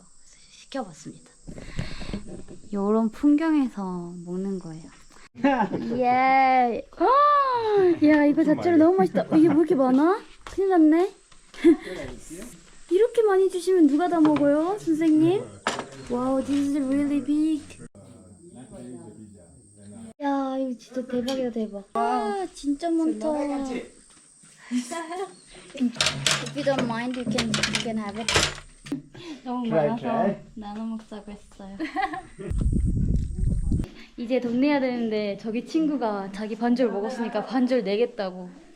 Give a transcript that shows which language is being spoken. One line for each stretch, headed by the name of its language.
Korean: 그래서 시켜봤습니다. 요런 풍경에서 먹는 거예요. 예. 야, 이거 자체로 너무 맛있다. 이게 왜 이렇게 많아? 큰일 났네. 이렇게 많이 주시면 누가 다 먹어요, 선생님?
English: 와우, this is really big.
Korean: 야, 이거 진짜 대박이다, 대박. 진짜 많다.
English: If you don't mind, you can have it.
Korean: 너무 많아서 나눠 먹자고 했어요. 이제 돈 내야 되는데 저기 친구가 자기 반절 먹었으니까 반절 내겠다고.